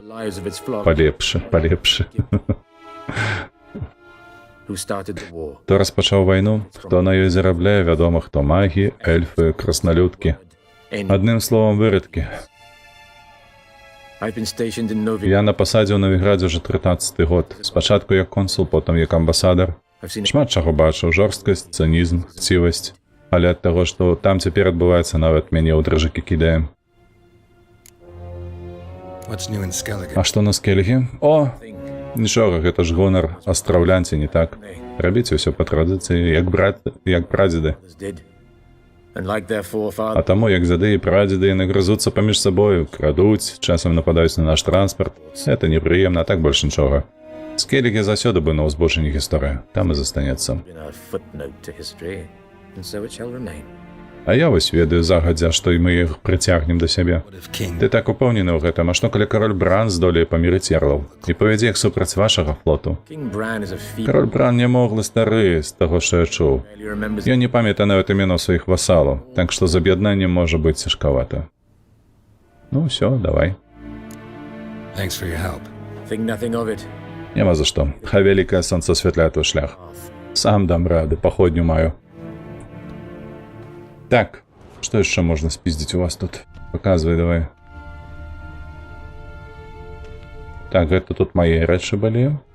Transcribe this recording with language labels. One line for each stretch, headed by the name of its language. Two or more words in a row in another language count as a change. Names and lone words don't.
English: the lives of its flock
Belarusian: Палепшы.
English: who started the war.
Belarusian: Хто распачаў вайну, хто на ёй зарабляе, вядома, хто магі, эльфы, краснолюдкі.
English: Any-
Belarusian: Адным словам, выродкі.
English: I've been stationed in Novigrad.
Belarusian: Я на пасадзе ў Новіградзе ўжо 13-й год. Спачатку як консул, потым як амбасадар.
English: I've seen
Belarusian: Шмат чаго бачыў, жорсткасць, цынізм, хцівасць. Але ад таго, што там цяпер адбываецца, нават мяне ў дрыжыкі кідае.
English: What's new in Skellige?
Belarusian: А што на Скелігі? О! Нічога, гэта ж гонар астраўлянці, не так? Рабіце ўсё па традыцыі, як прадзеды.
English: others did. And like their
Belarusian: А
English: forefathers,
Belarusian: таму, як зады і прадзеды яны грызуцца паміж сабою, крадуць, часам нападаюць на наш транспарт. Гэта непрыемна, а так больш нічога. Скеллігі заўсёды быў на ўзбочыне гісторыі, там і застанецца.
English: Been a footnote to history, and so it shall remain.
Belarusian: А я вось ведаю загадзя, што і мы іх прыцягнем да сябе.
English: What if King...
Belarusian: Ты так упэўнены ў гэтым, а што калі кароль Бран здолее памірыць ярлаў і павядзе іх супраць вашага флоту?
English: King Bran is a feeble.
Belarusian: Кароль Бран нямоглы стары, з таго, што я чуў.
English: Barely remembers.
Belarusian: Ён не памятае нават імёна сваіх васалаў, так што з аб'яднаннем можа быць цяжкавата. Ну ўсё, давай.
English: Thanks for your help. Think nothing of it.
Belarusian: Няма за што. Хай вялікае сонца асвятляе твой шлях. Сам дам рады, паходню маю. Так, што яшчэ можна спіздзіць у вас тут? Паказвай, давай. Так, гэта тут мае рэчы былі.